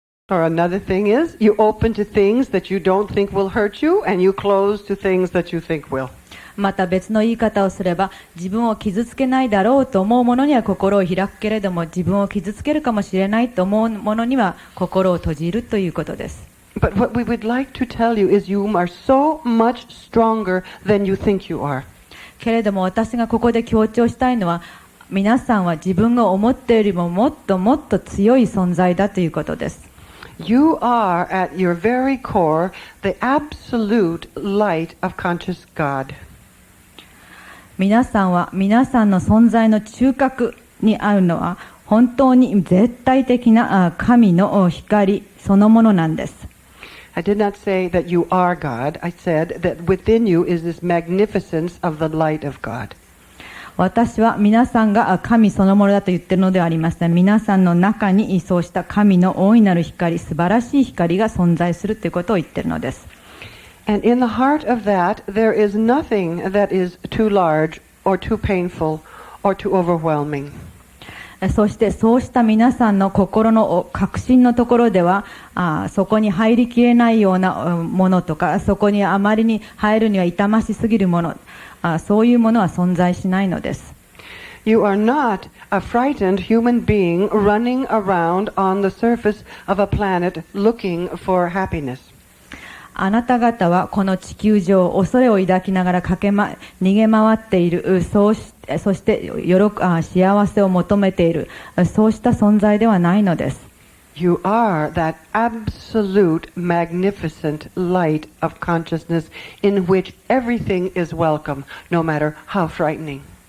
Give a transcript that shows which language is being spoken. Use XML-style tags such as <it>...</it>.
<en>Or another thing is, you open to things that you don't think will hurt you, and you close to things that you think will.</en> <ja>また別の言い方をすれば、自分を傷つけないだろうと思うものには心を開くけれども、自分を傷つけるかもしれないと思うものには心を閉じるということです。</ja> <en>But what we would like to tell you is you are so much stronger than you think you are.</en> <ja>けれども私がここで強調したいのは、皆さんは自分が思っているよりももっともっと強い存在だということです。</ja> <en>You are at your very core the absolute light of conscious God.</en> <ja>皆さんは皆さんの存在の中核にあるのは本当に絶対的な神の光そのものなんです。</ja> <en>I did not say that you are God. I said that within you is this magnificence of the light of God.</en> <ja>私は皆さんが神そのものだと言っているのではありません。皆さんの中にそうした神の大いなる光、素晴らしい光が存在するということを言っているのです。</ja> <en>And in the heart of that, there is nothing that is too large or too painful or too overwhelming.</en> <ja>そしてそうした皆さんの心の核心のところではそこに入りきれないようなものとか、そこにあまりに入るには痛ましすぎるもの、そういうものは存在しないのです。</ja> <en>You are not a frightened human being running around on the surface of a planet looking for happiness.</en> <ja>あなた方はこの地球上恐れを抱きながら逃げ回っている、そして幸せを求めている、そうした存在ではないのです。</ja> <en>You are that absolute magnificent light of consciousness in which everything is welcome, no matter how frightening.</en>